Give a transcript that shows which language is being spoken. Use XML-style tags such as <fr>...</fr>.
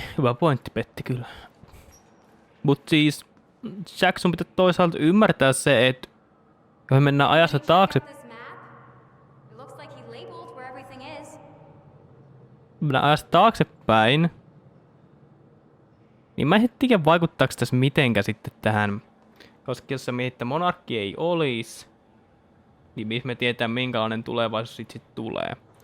<fi>Hyvä pointti, Petti, kyllä. Mut siis, Jack, sun pitää toisaalta ymmärtää se, että jos me mennään ajassa taakse,</fi> <en>This map? It looks like he labeled where everything is.</en> <fi>mennään ajassa taaksepäin, niin mä en tiedä vaikuttaako tässä mitenkä sitten tähän. Koska jos sä mietit, että monarkki ei olisi, niin missä me tietää minkälainen tulevaisuus sit tulee.</fi>